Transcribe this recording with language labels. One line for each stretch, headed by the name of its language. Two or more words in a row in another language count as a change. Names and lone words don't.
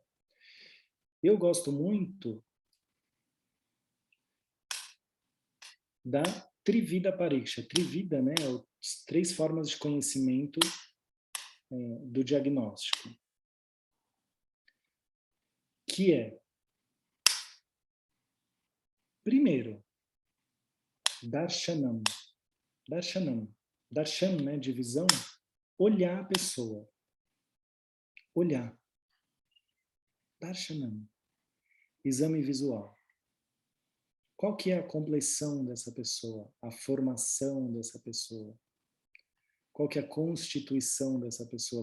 Portuguese: Eu gosto muito da
Sanskrit: त्रिविध परीक्षा.
Portuguese: Trivida, né, as 3 formas de conhecimento do diagnóstico. Que é Primeiro, darshanam. Darshanam. Darshan, né, de visão, olhar a pessoa. Olhar. Darshanam. Exame visual. Qual que é a compleição dessa pessoa? A formação dessa pessoa? Qual que é a constituição dessa pessoa?